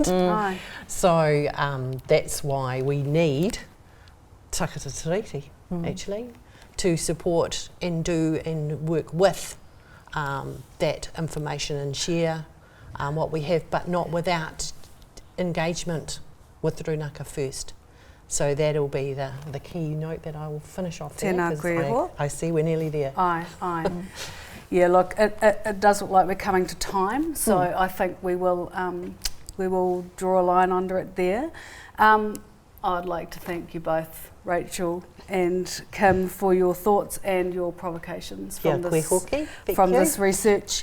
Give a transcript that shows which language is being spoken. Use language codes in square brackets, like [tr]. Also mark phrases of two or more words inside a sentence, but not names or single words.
[en] So that's why we need takata actually, to support and do and work with that information and share what we have, but not without engagement with runaka first. So that'll be the key note that I will finish off there. [mi] Tēnā kōrero. [en] I see we're nearly there. Aye. Yeah, look, it does look like we're coming to time, so I think we will draw a line under it there. I'd like to thank you both, Rachel and Kim, for your thoughts and your provocations from this research.